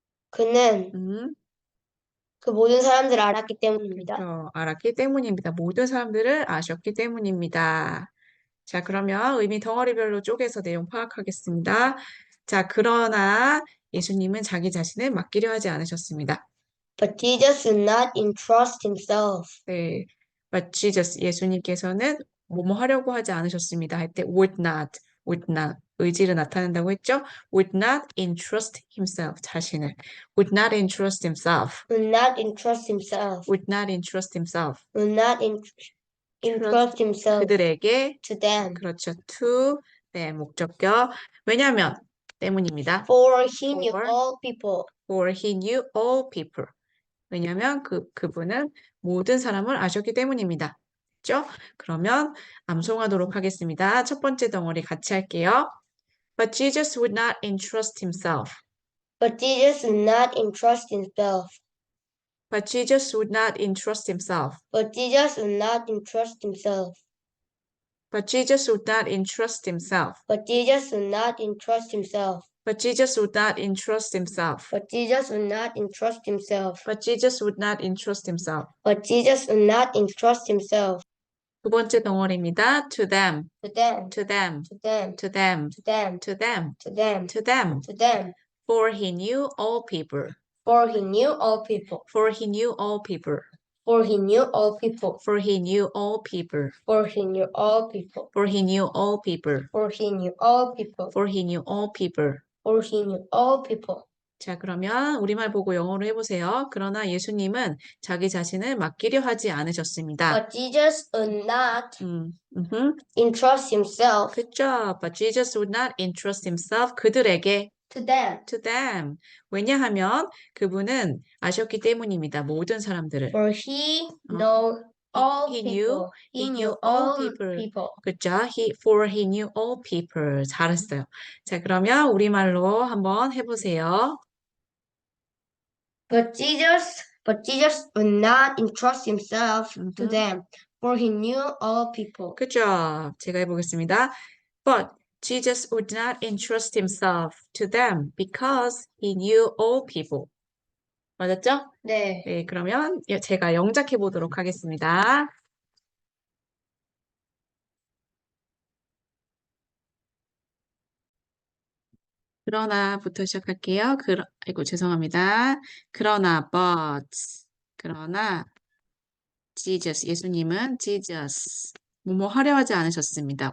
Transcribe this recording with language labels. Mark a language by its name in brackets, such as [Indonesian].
[Korean] 그는 그 모든 사람들을 알았기 때문입니다. 그렇죠. 알았기 때문입니다. 모든 사람들을 아셨기 때문입니다. 자, 그러면 의미 덩어리별로 쪼개서 내용 파악하겠습니다. 자, 그러나 예수님은 자기 자신을 맡기려 하지 않으셨습니다. [English] But Jesus would not entrust himself. [Korean] 네, [English] but Jesus, [Korean] 예수님께서는 뭐뭐 하려고 하지 않으셨습니다. 할 때 [English] would not, [Korean] 의지를 나타낸다고 했죠? [English] would not entrust himself, [Korean] 자신을. [English] would not entrust himself, Would not entrust himself. would not entrust himself. Would not entrust himself [Korean] 그들에게, [English] to them. [Korean] 그렇죠, to, 네, 목적격. 왜냐하면, 때문입니다. [English] For he knew For, all people. for he knew all people. [Korean] 왜냐하면 그분은 모든 사람을 아셨기 때문입니다. 그렇죠? 그러면 암송하도록 하겠습니다. 첫 번째 덩어리 같이 할게요. [English] But Jesus would not entrust himself. But Jesus would not entrust himself. But Jesus would not entrust himself. But Jesus would not entrust himself. But Jesus would not entrust himself. But Jesus would not entrust himself. But Jesus would not entrust himself. But Jesus would not entrust himself. But Jesus would not entrust himself. But Jesus would not entrust himself [Korean] 두 번째 덩어리입니다. [English] To them, to them. to them, To them. to them, To them. to them, To them. to them. To them. For he knew all people. For he knew all people. For he knew all people. For he knew all people. For he knew all people. For he knew all people. For he knew all people. For he knew all people. For he knew all people. For he knew all people. [Korean] 자, 그러면 우리말 보고 영어로 해보세요. 그러나 예수님은 자기 자신을 맡기려 하지 않으셨습니다. [English] But Jesus would not 음흠. entrust himself Good job. But Jesus would not entrust himself [Korean] 그들에게 [English] to them. to them. [Korean] 왜냐하면 그분은 아셨기 때문입니다. 모든 사람들을. [English] For he knew all He people. He knew all people. [Korean] 그죠? [English] For he knew all people. [Korean] 잘했어요. 자, 그러면 우리말로 한번 해보세요. [English] But Jesus would not entrust himself to them, for he knew all people. [Korean] 그죠? 제가 해보겠습니다. [English] But Jesus would not entrust himself to them because he knew all people. [Korean] 맞았죠? 네. 네, 그러면 제가 영작해 보도록 하겠습니다. 그러나부터 시작할게요. 아이고, 죄송합니다. 그러나, 그러나, Jesus, 예수님은 Jesus, 뭐뭐 하려 하지 않으셨습니다.